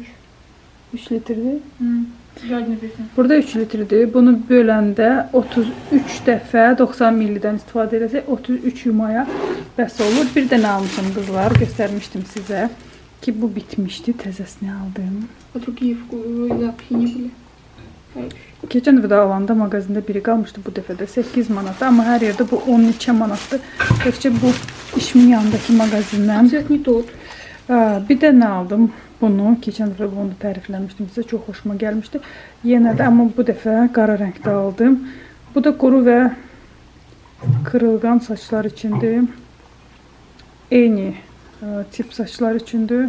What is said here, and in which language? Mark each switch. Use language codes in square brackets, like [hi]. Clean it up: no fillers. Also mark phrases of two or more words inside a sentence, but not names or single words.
[az] 3 litrdir. Zadnı bilsin. Burada 3 litrdir. Bunu böləndə 33 dəfə 90 millidən istifadə eləsək 33 yumaya bəs olur. Bir də nə almışım qızlar, göstərmişdim sizə ki bu bitmişdi. Təzəsini aldım. [ru] А другие запахи не были? [az] Keçən dəfə də alanda mağazində biri qalmışdı, bu dəfə də 8 manat. Amma hər yerdə bu 10 neçə manatdır. Təkcə bu işimin yanındakı mağazindən. [ru] Цвет не тот. [az] Bir də nə aldım? Bunu, keçən dəfə bunu tərifləmişdim sizə, çox xoşuma gəlmişdi. Yenə də, amma bu dəfə qara rəngdə aldım. Bu da quru və kırılgan saçlar üçündür. Eyni tip saçlar üçündür.